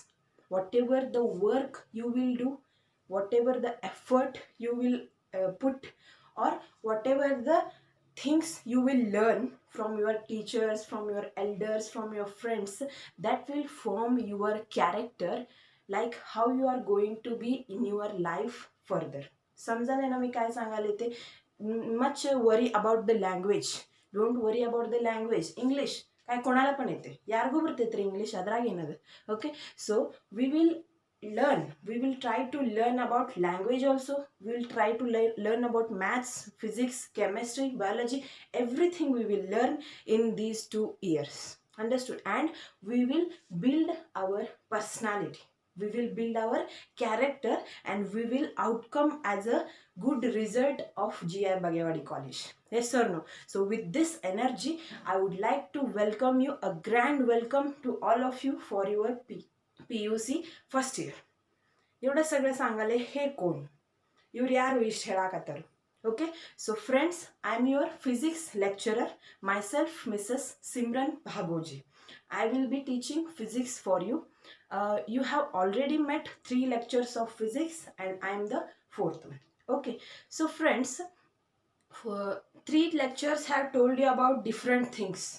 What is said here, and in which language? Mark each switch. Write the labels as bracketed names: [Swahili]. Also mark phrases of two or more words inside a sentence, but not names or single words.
[English] Whatever the work you will do, whatever the effort you will put, or whatever the things you will learn from your teachers, from your elders, from your friends, that will form your character, like how you are going to be in your life further. [Marathi] समझाले ना मी काय सांगायला ते. [English] much worry about the language. don't worry about the language. [Marathi] इंग्लिश काय कोणाला पण येते, [Kannada] ಯಾರಿಗೂ ಬರ್ತೈತ್ರಿ ಇಂಗ್ಲಿಷ್, ಅದ್ರಾಗ ಏನದು. [English] Okay, so we will try to learn about language also. We will try to learn about maths, physics, chemistry, biology. Everything we will learn in these 2 years. Understood? And we will build our personality, we will build our character, and we will outcome as a good result of GI Bagewadi College. Yes or no? So with this energy, I would like to welcome you, a grand welcome to all of you for your PUC first year. [Marathi] एवढं सगळं सांगाले हे कोण, [Kannada] ಇವ್ರು ಯಾರು ಇಷ್ಟು ಹೇಳಾಕತ್ತಾರ. [English] Okay, so friends, I am your physics lecturer, myself Mrs. Simran Bhagoji. I will be teaching physics for you. You have already met 3 lectures of physics, and I am the 4th one. Okay, so friends, 3 lectures have told you about different things.